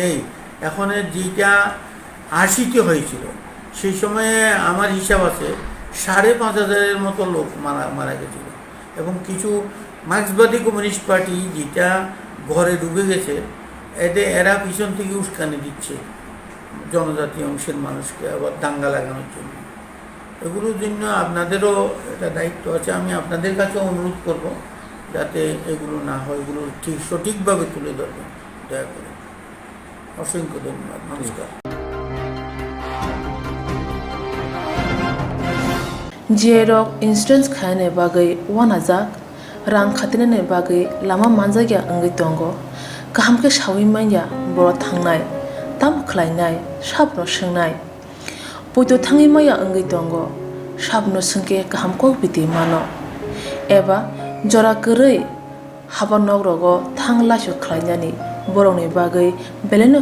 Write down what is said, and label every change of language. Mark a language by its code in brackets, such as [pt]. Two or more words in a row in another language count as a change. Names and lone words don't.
[bn] এখন যেটা 80-তে হয়েছিল সেই সময়ে আমার হিসাব আছে 5,500-এর মতো লোক মারা গেছিল, এবং কিছু মার্ক্সবাদী কমিউনিস্ট পার্টি যেটা ঘরে ঢুকে গেছে, এরা পিছন থেকে উস্কানি দিচ্ছে জনজাতি অংশের মানুষকে আবার দাঙ্গা লাগানোর জন্য। এগুলোর জন্য আপনাদেরও এটা দায়িত্ব আছে। আমি আপনাদের কাছে অনুরোধ করব যাতে এগুলো না হয়, এগুলো সঠিকভাবে তুলে ধরবেন দয়া করে। অসংখ্য ধন্যবাদ, নমস্কার। [brx] जेरक इंसुरेंस खाने बागै वानाजाक रां खातिने बागै लामा मानजागिया अंगै दंगो गाहामके सावि माइया बर' थांनाय ताम खलायनाय साबनो सोंनाय बयद थाङै माइया अंगै दंगो साबनो सोंके गाहामको बिदि मानो एबा जरा गोरै हाबा नगरगो थां लासु खलायनानि बर'नि बागै बेलेनो